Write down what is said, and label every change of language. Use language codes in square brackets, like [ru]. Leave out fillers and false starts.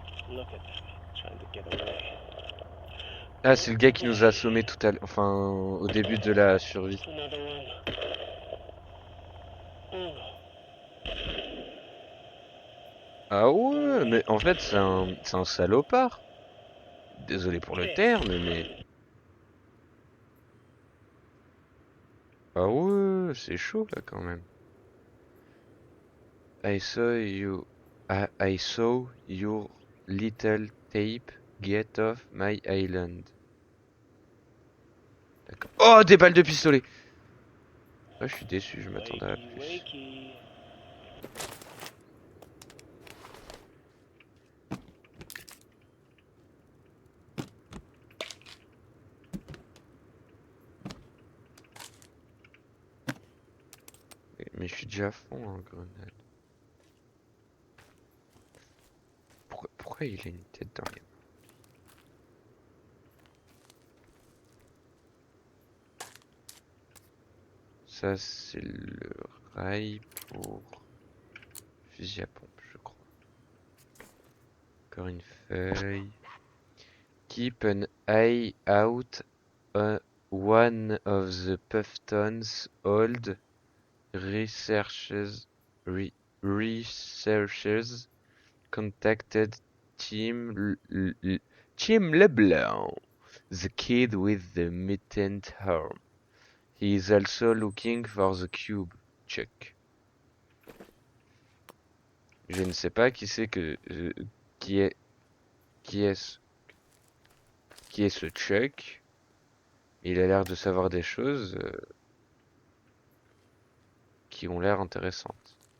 [en] Look at them, trying to get away. [fr] Ah, c'est le gars qui nous a assommé tout à l'heure. Enfin, au début de la survie. [en] Another one. [fr] Ah ouais, mais en fait, c'est un salopard. Désolé pour le terme, mais... Ah ouais, c'est chaud là quand même. [en] I saw you... I saw your little tape get off my island. [fr] D'accord. Oh, des balles de pistolet! Ah, je suis déçu, je m'attendais à [en] Wakey, [fr] plus. [en] wakey. [fr] Mais je suis déjà à fond en grenade. Pourquoi il a une tête dans les... Ça, c'est le rail pour fusil à pompe, je crois. Encore une feuille. [en] Keep an eye out on one of the Puffton's old researchers, researchers contacted Tim LeBlanc, the kid with the mutant arm. He is also looking for the cube. Check. [fr] Je ne sais pas qui c'est qui est qui est ce- qui est ce Chuck. Il a l'air de savoir des choses qui ont l'air intéressantes.